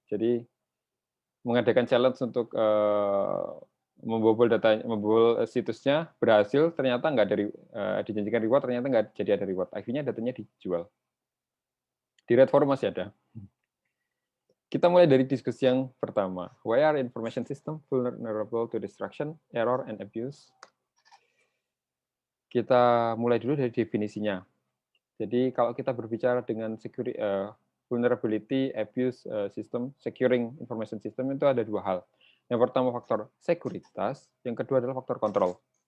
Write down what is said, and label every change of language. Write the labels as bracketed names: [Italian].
[Indonesian] Jadi mengadakan challenge untuk membobol situsnya, berhasil, ternyata nggak dari dijanjikan reward, ternyata nggak jadi ada reward. Akhirnya datanya dijual. Di Red Forum masih ada. Kita mulai dari diskusi yang pertama. [English] Why are information system vulnerable to destruction, error, and abuse? [Indonesian] Kita mulai dulu dari definisinya. Jadi kalau kita berbicara dengan vulnerability, abuse system, securing information system itu ada dua hal. Yang pertama faktor sekuritas, yang kedua adalah faktor kontrol.